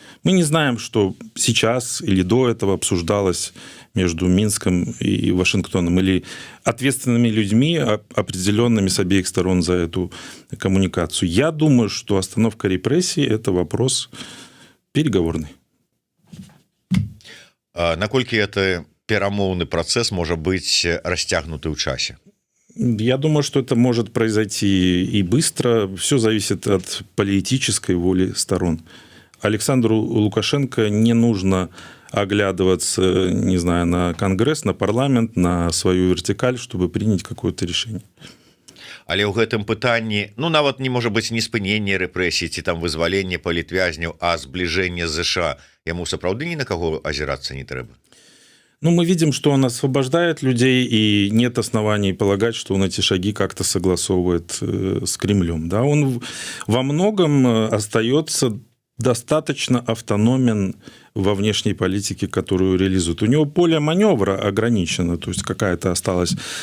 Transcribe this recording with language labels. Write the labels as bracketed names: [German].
[Russian] Мы не знаем, что сейчас или до этого обсуждалось между Минском и Вашингтоном, или ответственными людьми, определенными с обеих сторон за эту коммуникацию. Я думаю, что остановка репрессий – это вопрос переговорный. [Belarusian] Наколькі [Russian] это [Belarusian] перамоўны працэс можа быць расцягнуты ў часе? [Russian] Я думаю, что это может произойти и быстро. Все зависит от политической воли сторон. Александру Лукашенко не нужно оглядываться, не знаю, на Конгресс, на парламент, на свою вертикаль, чтобы принять какое-то решение. [Belarusian] Але ў гэтым пытанні, ну, нават не можа быць не спыненне рэпрэсій ці там вызваленне палітвязняў, а збліжэнне з ЗША. Яму сапраўды ні на каго азірацца не трэба. [Russian] Ну, мы видим, что он освобождает людей, и нет оснований полагать, что он эти шаги как-то согласовывает с Кремлем. Да? Он во многом остается достаточно автономен во внешней политике, которую реализует. У него поле маневра ограничено, то есть какая-то осталась...